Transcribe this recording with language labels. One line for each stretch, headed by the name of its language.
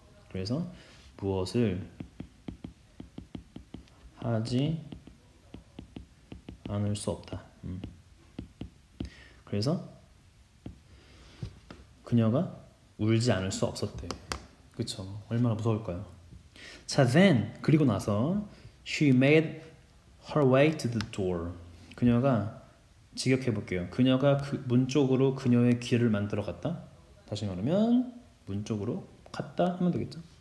Korean: 그래서 무엇을 하지 않을 수 없다. 그래서 그녀가 울지 않을 수 없었대. 그쵸? 얼마나 무서울까요?
English: 자, then
Korean: 그리고 나서
English: she made her way to the door.
Korean: 그녀가 직역해 볼게요. 그녀가 그 문 쪽으로 그녀의 길을 만들어 갔다. 다시 말하면 문 쪽으로 갔다 하면 되겠죠.